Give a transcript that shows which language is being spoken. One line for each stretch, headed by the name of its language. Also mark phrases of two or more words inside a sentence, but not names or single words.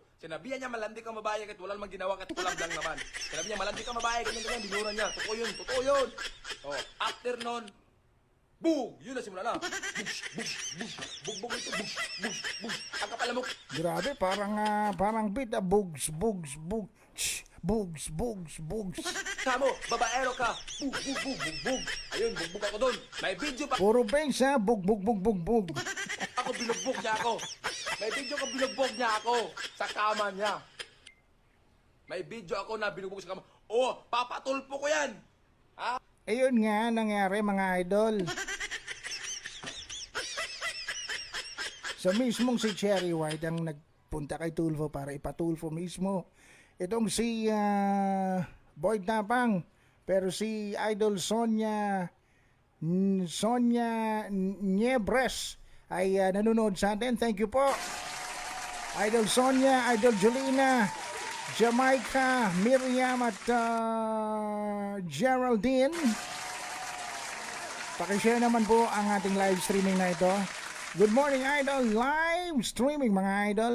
Filipino: Sinabihan niya, malandi kang babae kahit wala namang ginawa kahit kulang lang naman. Sinabi niya, malandi kang babae, ganyan, minura niya. Totoo yun, totoo yun. O, after nun, boom! Yun na simula na. Bush, bush, bush. Bugbog ito, bush, bush, bush. Ang kapalamok. Grabe, parang beat, bugs, bugs, bugs, bugs, bugs, bugs. Kamo, babaero ka. Bug, bug, bug, bug, bug. Ayun, bugbog ako doon. May video pa Puro bass ha, bug, bug, bug, bug, bug. ako, binugbog niya ako. May video ko, binugbog niya ako sa kama niya. May video ako na binugbog sa kama. Oh, papatulpo ko yan. Ha? Ayun nga, nangyari mga idol. So mismong si Cherry White ang nagpunta kay Tulfo para ipatulfo mismo. Itong si Boyd Tapang. Pero si Idol Sonia Niebres ay nanonood sa atin.
English: Thank you po.
Filipino: Idol Sonia, Idol Julina, Jamaica, Miriam at Geraldine. Pakishare naman po ang ating
English: live streaming
Filipino: na ito.
English: Good morning, Idol. Live streaming,
Filipino: mga idol.